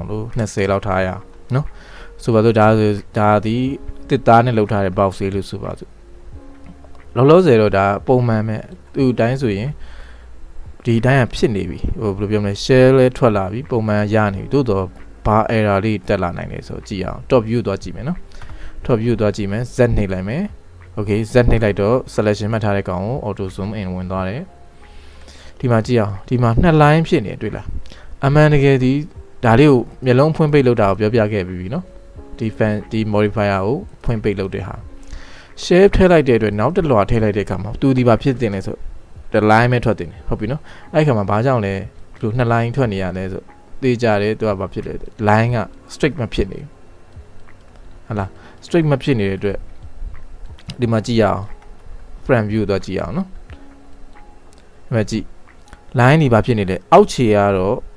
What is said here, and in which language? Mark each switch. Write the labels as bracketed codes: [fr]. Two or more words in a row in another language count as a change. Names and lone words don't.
[my] လို့20လောက်ထားရအောင်နော်ဆိုပါစို့ဒါဒီတစ်သားနဲ့လောက်ထားတဲ့ box လေးလို့ဆိုပါစို့လောလောဆယ်တော့ဒါပုံမှန်ပဲသူ့တိုင်းဆိုရင်ဒီတိုင်းကဖြစ်နေပြီဟိုဘယ်လိုပြောမလဲ shell လဲထွက်လာပြီပုံမှန်ရနေပြီတိုး တော့ဘာ error လေးတက်လာနိုင်လဲဆိုကြည့်အောင် [en] top view [my] သွားကြည့်မယ်နော် [en] top view [my] သွားကြည့်မယ် z နှိပ်လိုက်မယ် okay z နှိပ်လိုက်တော့ selection မှတ်ထားတဲ့ကောင်ကို [en] auto zoom [my] in ဝင်သွားတယ်ဒီမှာကြည့်အောင်ဒီမှာနှစ် line ဖြစ်နေတွေ့လားအမှန်တကယ်ဒီဒါလေးကိုမျက်လုံးဖွင့်ပိတ်လုပ်တာ ကိုပြောပြခဲ့ပြီးပြီနော်ဒီ modifier ကိုဖွင့်ပိတ်လုပ်တဲ့ဟာ shape ထည့်လိုက်တဲ့အတွက်နောက်တစ်လွှာထည့်လိုက်တဲ့အခါမှာသူဒီပါဖြစ်တင်လဲဆိုဒီ line ပဲထွက်တင်တယ်ဟုတ်ပြီနော်အဲ့ခါမှာဘာကြောင့်လဲဘလို့နှစ် line ထွက်နေရလဲဆိုသိကြတယ်သူကဘာဖြစ်လဲ line က straight မဖြစ်နေဘူးဟုတ်လား straight မဖြစ်နေတဲ့အတွက်ဒီမှာကြည့်ရအောင် [en] front view [my] တော့ကြည့်အောင်နော်ဒီမှာကြည့် line ဒီဘာဖြစ်နေလဲအောက်ခြေကတော့